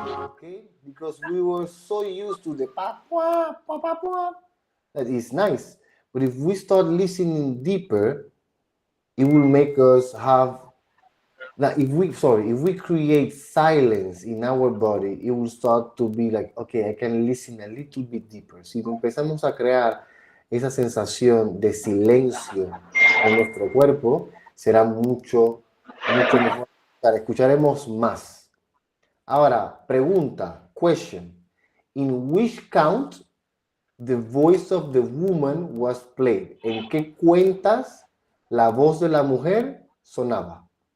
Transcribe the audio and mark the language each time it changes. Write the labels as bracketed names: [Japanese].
[English] Okay, because we were so used to the pa pa pa pa pa. That is nice, but if we start listening deeper, it will make us have. Now, if we create silence in our body, it will start to be like, okay, I can listen a little bit deeper. [Spanish] Si empezamos a crear esa sensación de silencio en nuestro cuerpo, será mucho mejor. Escucharemos más. Ahora, pregunta, [English] question. In which count the voice of the woman was played? [Spanish] ¿En qué cuentas la voz de la mujer sonaba?